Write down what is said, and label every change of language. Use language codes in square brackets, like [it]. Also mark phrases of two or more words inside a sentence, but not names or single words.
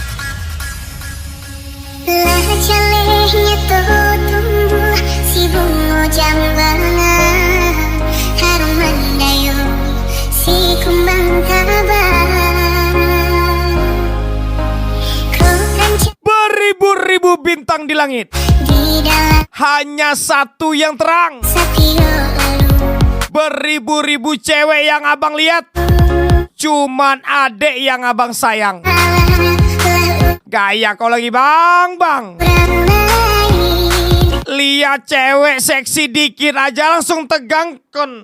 [id] Lah jalehnya tumbuh si bunga jambangan, harum mendayung si kumbang kabar. Beribu-ribu bintang di langit, Di dalam hanya satu yang terang. sapio Beribu-ribu cewek yang abang lihat, cuman adek yang abang sayang. Gaya kau lagi bang. Lihat cewek seksi dikit aja langsung tegang kon.